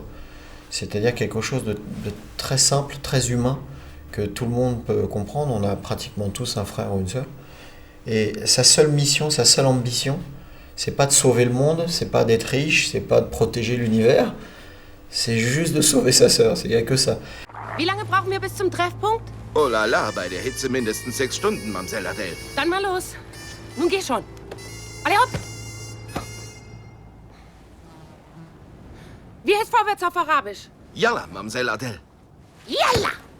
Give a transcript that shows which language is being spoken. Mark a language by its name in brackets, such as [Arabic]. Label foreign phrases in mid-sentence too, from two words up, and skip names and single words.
[French] C'est-à-dire quelque chose de très simple, très humain, que tout le monde peut comprendre. On a pratiquement tous un frère ou une sœur. Et sa seule mission, sa seule ambition, c'est pas de sauver le monde, c'est pas d'être riche, c'est pas de protéger l'univers, c'est juste de sauver sa sœur. Il n'y a que ça. [German] Wie lange brauchen wir bis zum Treffpunkt? [French] Oh la la, [German] bei der Hitze mindestens 6 Stunden, Mamselle Adele. Dann mal los. Nun geh schon. Alle hopp! Wie heißt vorwärts auf Arabisch? [Arabic] Yalla, Mamselle Adele. Yalla!